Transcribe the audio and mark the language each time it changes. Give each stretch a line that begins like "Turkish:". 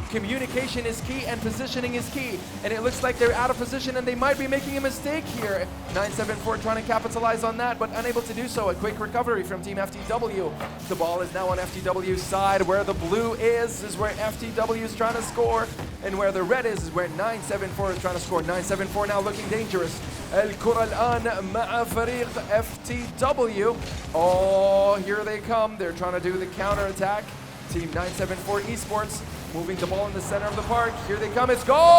English: Communication is key and positioning is key. And it looks like they're out of position and they might be making a mistake here. 974 trying to capitalize on that, but unable to do so. A quick recovery from Team FTW. The ball is now on FTW's side. Where the blue is where FTW is trying to score. And where the red is where 974 is trying to score. 974 now looking dangerous.
Arabic: الكرة الآن مع فريق FTW.
English: Oh, here they come. They're trying to do the counter attack. Team 974 Esports moving the ball in the center of the park. Here they come. It's gone!